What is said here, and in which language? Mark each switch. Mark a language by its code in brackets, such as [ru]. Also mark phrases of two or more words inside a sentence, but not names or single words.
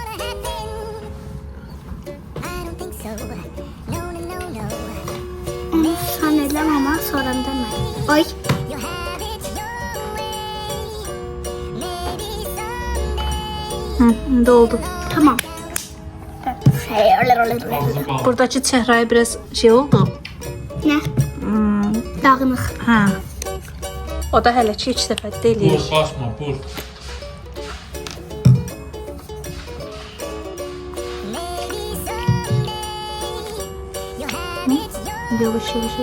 [az] Sən eləm ama sonra demə. Ay. Hı, doldu. [tr] Tamam. Buradaki çehraya biraz şey oldu. [az] Nə? Dağınıq. Ha. O da hələ ki ilk dəfə deyil. Vur, basma, vur. Yavaş.